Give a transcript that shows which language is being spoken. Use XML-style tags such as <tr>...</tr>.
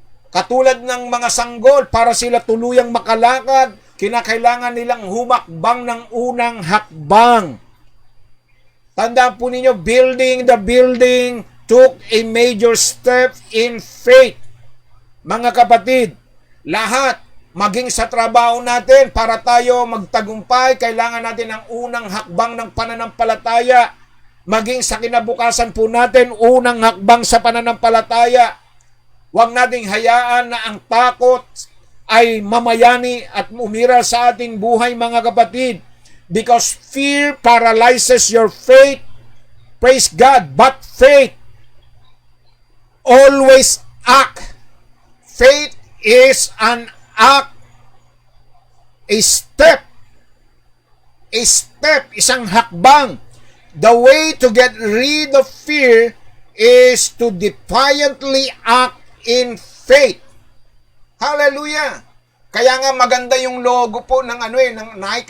<tl>Katulad ng mga sanggol, para sila tuluyang makalakad, kinakailangan nilang humakbang ng unang hakbang. Tandaan po ninyo,</tl> <en>building the building took a major step in faith.</en> <tl>Mga kapatid, lahat, maging sa trabaho natin, para tayo magtagumpay, kailangan natin ang unang hakbang ng pananampalataya. Maging sa kinabukasan po natin, unang hakbang sa pananampalataya. Huwag nating hayaan na ang takot ay mamayani at umira sa ating buhay, mga kapatid.</tl> <en>Because fear paralyzes your faith. Praise God. But faith always act. Faith is an act. A step. A step.</en> <tl>Isang hakbang.</tl> <en>The way to get rid of fear is to defiantly act in faith. Hallelujah!</en> <tl>Kaya nga maganda yung logo po ng ng Nike.</tl>